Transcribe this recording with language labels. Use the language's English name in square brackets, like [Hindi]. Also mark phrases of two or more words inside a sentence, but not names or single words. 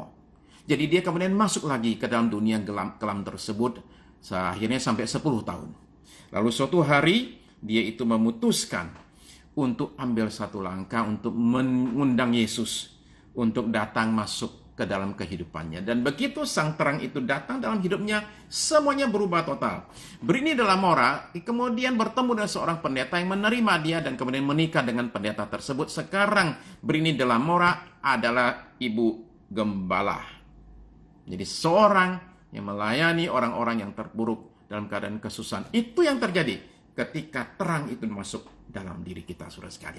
[Indonesian] Jadi dia kemudian masuk lagi ke dalam dunia kelam tersebut, akhirnya sampai 10 tahun. Lalu suatu hari, dia itu memutuskan untuk ambil satu langkah untuk mengundang Yesus untuk datang masuk ke dalam kehidupannya. Dan begitu sang terang itu datang dalam hidupnya, semuanya berubah total. Brittany de la Mora kemudian bertemu dengan seorang pendeta yang menerima dia dan kemudian menikah dengan pendeta tersebut. Sekarang Brittany de la Mora adalah ibu gembala. Jadi seorang yang melayani orang-orang yang terpuruk dalam keadaan kesusahan. Itu yang terjadi ketika terang itu masuk dalam diri kita, saudara sekalian.